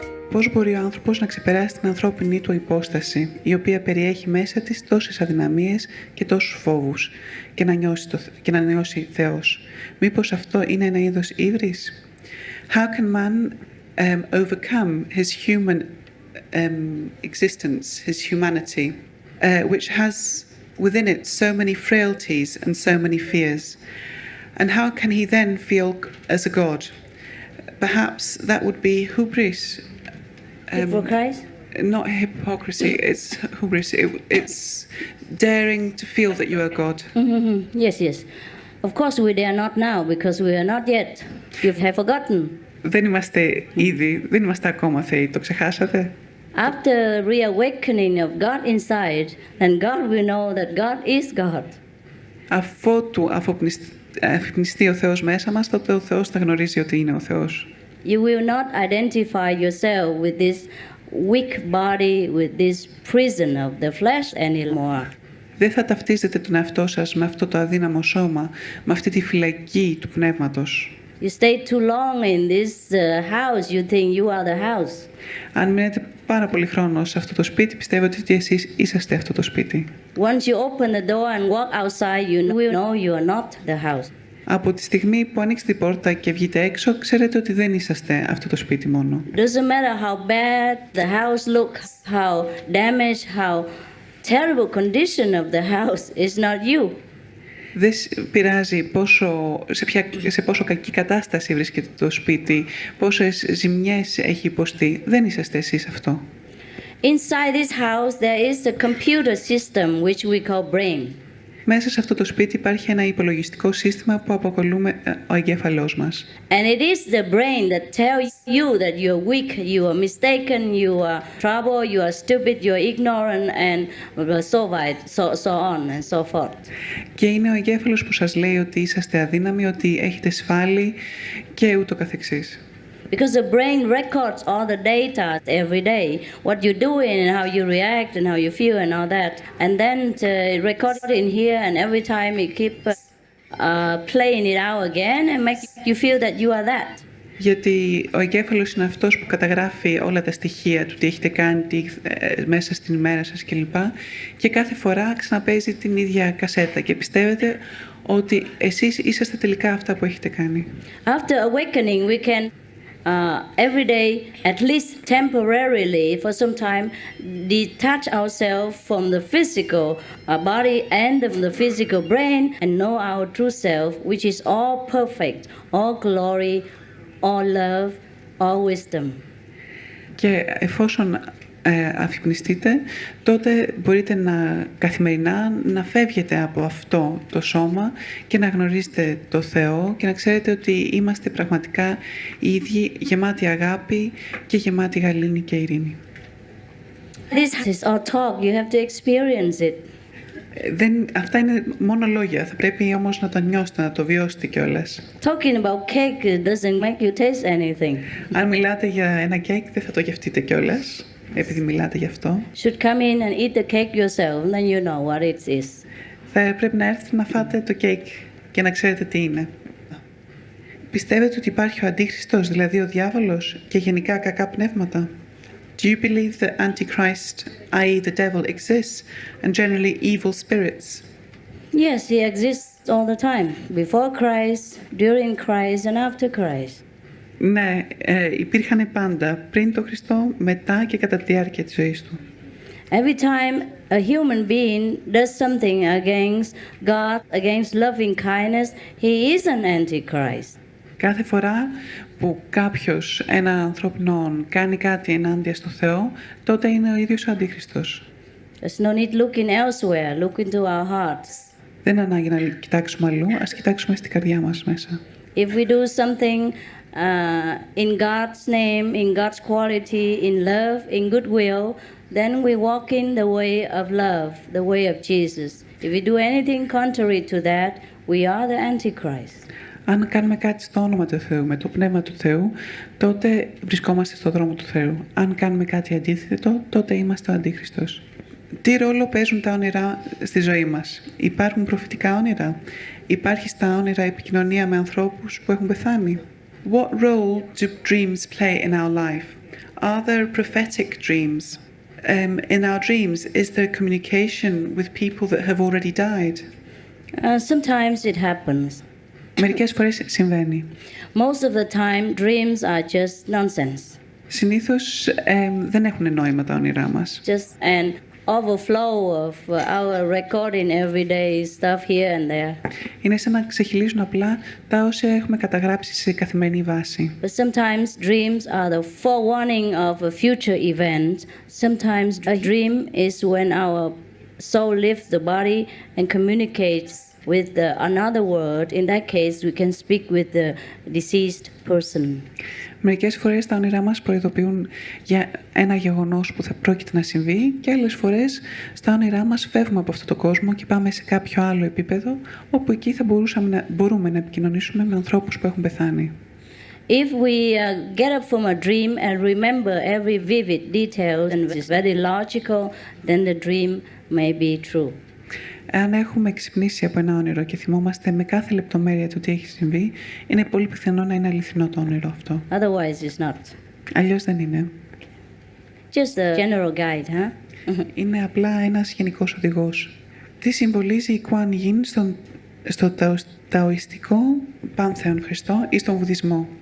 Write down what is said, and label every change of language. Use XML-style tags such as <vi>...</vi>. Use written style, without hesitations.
<el>Πώς μπορεί ο άνθρωπος να ξεπεράσει την ανθρώπινη του υπόσταση, η οποία περιέχει μέσα της τόσες αδυναμίες και τόσους φόβους, και να νιώσει Θεός? Μήπως αυτό είναι ένα είδος ύβρις?</el> <en>How can man overcome his human existence, his humanity, which has within it so many frailties and so many fears? And how can he then feel as a God? Perhaps that would be hubris. Hypocrisy? Not hypocrisy, it's hubris. It's daring to feel that you are God. Mm-hmm. Yes, yes. Of course we dare not now because we are not yet. You have forgotten.</en> <el>Δεν είμαστε ακόμα Θεοί, το ξεχάσατε?</el> <en>After reawakening of God inside, then God will know that God is God.</en> <el>Αφότου αφυπνιστεί ο Θεός μέσα μας, τότε ο Θεός θα γνωρίζει ότι είναι ο Θεός.</el> <en>You will not identify yourself with this weak body, with this prison of the flesh anymore.</en> <el>Δεν θα ταυτίζετε τον εαυτό σας με αυτό το αδύναμο σώμα, με αυτή τη φυλακή του πνεύματος.</el> <en>You stay too long in this house, you think you are the house.</en> <el>Αν μείνετε πάρα πολύ χρόνο σε αυτό το σπίτι, πιστεύετε ότι εσείς είσαστε αυτό το σπίτι.</el> <en>Once you open the door and walk outside, you will know you are not the house.</en> <el>Από τη στιγμή που ανοίξετε την πόρτα και βγείτε έξω, ξέρετε ότι δεν είσαστε αυτό το σπίτι μόνο.</el> <en>Doesn't matter how bad the house looks, how damaged, how terrible condition of the house is not you.</en> <el>Δεν πειράζει σε πόσο κακή κατάσταση βρίσκεται το σπίτι, πόσες ζημιές έχει υποστεί. Δεν είσαστε εσείς αυτό.</el> <en>Inside this house there is a computer system which we call brain.</en> <el>Μέσα σε αυτό το σπίτι υπάρχει ένα υπολογιστικό σύστημα που αποκαλούμε ο εγκέφαλός μας.</el> <en>And it is the brain that tells you that you are weak, you are mistaken, you are trouble, you are stupid, you are ignorant and so on and so forth.</en> <el>Και είναι ο εγκέφαλος που σας λέει ότι είσαστε αδύναμοι, ότι έχετε σφάλει και ούτω καθεξής.</el> <en>Because the brain records all the data every day, what you're doing and how you react and how you feel and all that. And then it records it in here and every time it keep playing it out again and make you feel that you are that.</en> <el>Γιατί ο εγκέφαλος είναι αυτός που καταγράφει όλα τα στοιχεία του, τι έχετε κάνει μέσα στην ημέρα σας κλπ. Και κάθε φορά ξαναπαίζει την ίδια κασέτα και πιστεύετε ότι εσείς είσαστε τελικά αυτά που έχετε κάνει.</el> <en>After awakening we can every day, at least temporarily, for some time, detach ourselves from the physical body and from the physical brain and know our true self, which is all perfect, all glory, all love, all wisdom.</en> <el>Και εφόσον αφυπνιστείτε, τότε μπορείτε καθημερινά να φεύγετε από αυτό το σώμα και να γνωρίζετε το Θεό και να ξέρετε ότι είμαστε πραγματικά οι ίδιοι, γεμάτοι αγάπη και γεμάτοι γαλήνη και ειρήνη.</el> <en>This is all talk. You have to experience it.</en> <el>Αυτά είναι μόνο λόγια. Θα πρέπει όμως να το νιώσετε, να το βιώσετε κιόλας.</el> <en>Talking about cake doesn't make you taste anything.</en> <el>Αν μιλάτε για ένα κέικ, δεν θα το γευτείτε κιόλας, επειδή μιλάτε γι' αυτό.</el> <en>Should come in and eat the cake yourself, then you know what it is.</en> <el>Θα πρέπει να έρθετε να φάτε το κέικ και να ξέρετε τι είναι. Πιστεύετε ότι υπάρχει ο Αντίχριστος, δηλαδή ο διάβολος, και γενικά κακά πνεύματα?</el> <en>Do you believe that Antichrist, i.e. the devil, exists and generally evil spirits? Yes, he exists all the time. Before Christ, during Christ and after Christ.</en> <el>Ναι, υπήρχαν πάντα, πριν τον Χριστό, μετά και κατά τη διάρκεια της ζωής του.</el> <en>Every time a human being does something against God, against loving kindness, he is an Antichrist.</en> <el>Κάθε φορά που κάποιος, ένα ανθρώπινο, κάνει κάτι ενάντια στο Θεό, τότε είναι ο ίδιος ο Αντίχριστος.</el> <en>There's no need looking elsewhere. Look into our hearts.</en> <el>Δεν είναι ανάγκη να κοιτάξουμε αλλού, ας κοιτάξουμε στην καρδιά μας μέσα.</el> <en>If we do something in God's name, in God's quality, in love, in goodwill, then we walk in the way of love, the way of Jesus. If we do anything contrary to that, we are the Antichrist.</en> <el>Αν κάνουμε κάτι στο όνομα του Θεού, με το Πνεύμα του Θεού, τότε βρισκόμαστε στο δρόμο του Θεού. Αν κάνουμε κάτι αντίθετο, τότε είμαστε ο Αντίχριστος. Τι ρόλο παίζουν τα όνειρα στη ζωή μας? Υπάρχουν προφητικά όνειρα? Υπάρχει στα όνειρα επικοινωνία με ανθρώπους που έχουν πεθάνει?</el> <en>What role do dreams play in our life? Are there prophetic dreams? In our dreams, is there communication with people that have already died? Sometimes it happens.</en> <el>Μερικές φορές συμβαίνει.</el> <en>Most of the time, dreams are just nonsense.</en> <el>Συνήθως δεν έχουν νόημα τα όνειρά μας.</el> <en>Just an overflow of our recording everyday stuff here and there.</en> <el>Είναι σαν να ξεχυλίζουν απλά τα όσα έχουμε καταγράψει σε καθημερινή βάση.</el> <en>But sometimes dreams are the forewarning of a future event. Sometimes a dream is when our soul leaves the body and communicates with another world. In that case, we can speak with the deceased person.</en> <el>Μερικές φορές τα όνειρά μας προειδοποιούν για ένα γεγονός που θα πρόκειται να συμβεί και άλλες φορές στα όνειρά μας φεύγουμε από αυτό το κόσμο και πάμε σε κάποιο άλλο επίπεδο όπου εκεί θα μπορούμε να επικοινωνήσουμε με ανθρώπους που έχουν πεθάνει.</el> <en>If we get up from a dream and remember every vivid detail and is very logical, then the dream may be true.</en> <el>Αν έχουμε ξυπνήσει από ένα όνειρο και θυμόμαστε με κάθε λεπτομέρεια του τι έχει συμβεί, είναι πολύ πιθανό να είναι αληθινό το όνειρο αυτό.</el> <en>Otherwise, it's not.</en> <el>Αλλιώς δεν είναι.</el> <en>Just a general guide, huh?</en> <el>Είναι απλά ένας γενικός οδηγός. Τι συμβολίζει η Κουάν Yin στο ταοιστικό πάνθεον Χριστό ή στον Βουδισμό?</el>